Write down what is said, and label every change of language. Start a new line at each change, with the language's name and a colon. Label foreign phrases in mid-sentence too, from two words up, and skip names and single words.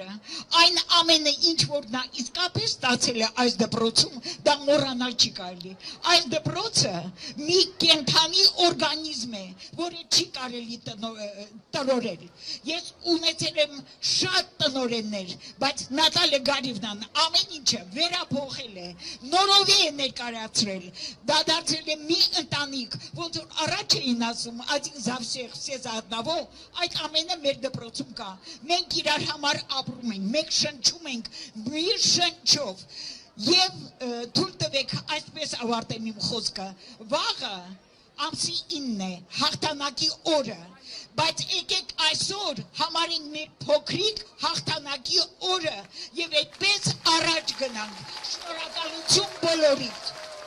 Armenian: այն ամենը ինչ որ նա իսկապես ստացել է այս դպրոցում, դա մոռանալ չի կարելի։ Այս դպրոցը մի կենդանի օրգանիզմ է, որը չի կարելի տնորել։ Ես ունեցել եմ շատ տնորեններ, բայց Նատալիա Գարիևնան ամեն ինչը վերափոխել է, նորովի է ներկայացրել, դա դարձել է մի ընտանիք, ոնց որ առաջ էին ասում,
Russian: один за всех, все за одного,
Armenian: այդ ամենը մեր դպրոցում կա։ Մենք իրար համար ապրում ենք, մենք շնչում ենք մի շնչով։ Եվ թույլ տվեք այսպես ավարտեմ իմ խոսքը։ Վաղը ամսի 9-ն է, հաղթանակի օրը, բայց եկեք այսօր համարենք մեր փոքրիկ հաղթանակի օրը եւ այդպես առաջ գնանք։ Շնորհակալություն բոլորիդ։